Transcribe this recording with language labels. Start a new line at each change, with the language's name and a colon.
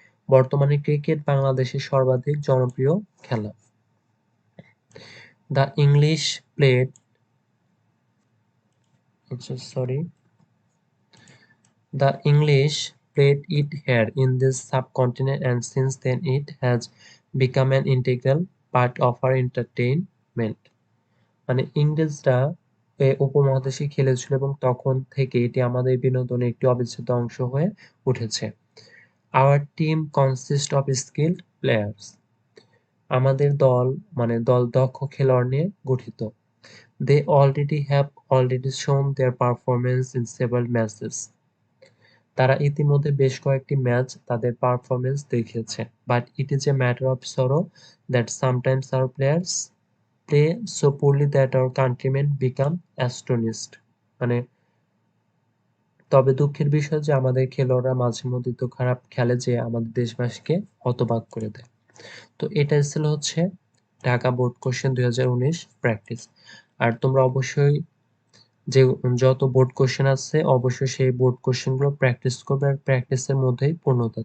Bangla: বর্তমানে ক্রিকেট বাংলাদেশের সর্বাধিক জনপ্রিয় খেলা।
English: The English played The English played it here in this subcontinent, and since then it has become an integral part of our entertainment.
Bangla: মানে ইংরেজরা উপমহাদেশে খেলেছিল এবং তখন থেকে এটি আমাদের বিনোদনের একটি অবিচ্ছেদ্য অংশ হয়ে উঠেছে।
English: Our team consists of skilled players.
Bangla: আমাদের দল দক্ষ খেলোয়াড় নিয়ে গঠিত।
English: They have already shown their performance in several matches.
Bangla: তারা ইতিমধ্যে বেশ কয়েকটি ম্যাচ তাদের পারফরম্যান্স দেখিয়েছে।
English: But it is a matter of sorrow that sometimes our players play so poorly that our countrymen become astonished.
Bangla: মানে তবে দুঃখের বিষয় যে আমাদের খেলোয়াড়রা মাঝে মধ্যে তো খারাপ খেলে যে আমাদের দেশবাসীকে হতবাক করে দেয়। তো এটা ছিল হচ্ছে ঢাকা বোর্ড কোশ্চেন 2019 প্র্যাকটিস। আর তোমরা অবশ্যই যে যত বোর্ড কোশ্চেন আছে অবশ্যই সেই বোর্ড কোশ্চেন গুলো প্র্যাকটিস করবে, আর প্র্যাকটিসের মধ্যেই পূর্ণতা।